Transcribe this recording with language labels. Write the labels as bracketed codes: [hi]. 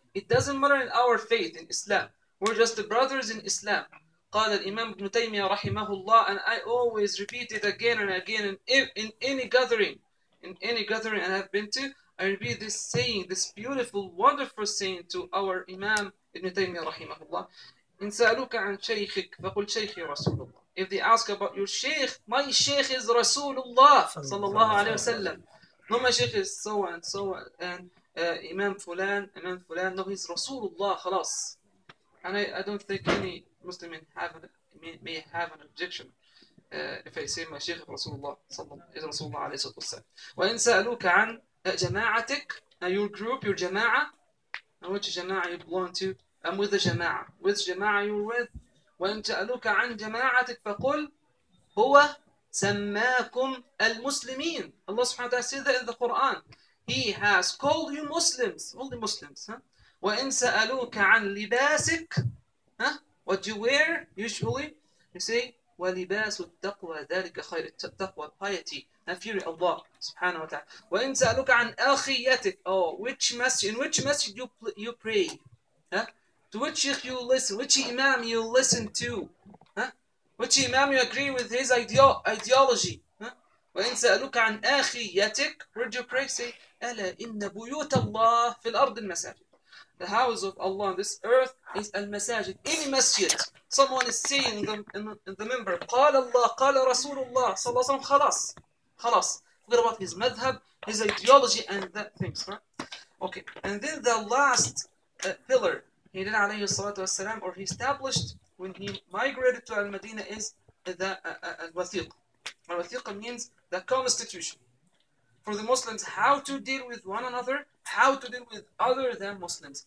[en] It doesn't matter in our faith, in Islam. We're just the brothers in Islam. [ar] قال الإمام ابن تيمية رحمه الله, [en] and I always repeat it again and again in any gathering, I have been to, I repeat this saying, this beautiful, wonderful saying to our Imam ibn Taymiyyah رحمه الله. [ar] إن سألوك عن شيخك فقل شيخي رسول الله. [en] If they ask about your sheikh, my sheikh is Rasulullah sallallahu alayhi wasallam. No, my sheikh is so and so and Imam Fulan. No, he's Rasulullah خلاص. And I don't think any Muslim may have an objection if I say my sheikh is Rasulullah is Rasulullah alayhi wasallam. [ar] وإن سألوك عن جماعتك, [en] your group, your جماعة, and which جماعة you belong to. I'm with the جماعة. Which جماعة you're with? [ar] وإن سألوك عن جماعتك فقل هو سماكم المسلمين. [en] Allah subhanahu wa ta'ala said that in the Quran. He has called you Muslims, all the Muslims. [ar] وإن سألوك عن لباسك, [en] what you wear usually, you say [ar] ولباس التقوى ذلك خير. [en] التقوى, piety, and fear of Allah subhanahu wa ta'ala. [ar] وإن سألوك عن أخيتك, [en] which masjid, in which masjid you pray? To which sheikh you listen, which imam you listen to, which imam you agree with his ideology. [ar] وإن سألوك عن أخيتك, [en] where do you pray? Say [ar] ألا إن بيوت الله في الأرض المساجد. [en] The house of Allah on this earth is al-masajid. Any masjid, someone is saying in the member [ar] قال الله قال رسول الله صلى الله عليه وسلم, [en] خلاص. Forget about his madhab, his ideology and that things, right? Okay, and then the last pillar he did alayhi salatu wasalam, or he established when he migrated to Al-Madinah, is the al-wathiq. Al-wathiq means the constitution for the Muslims, how to deal with one another, how to deal with other than Muslims.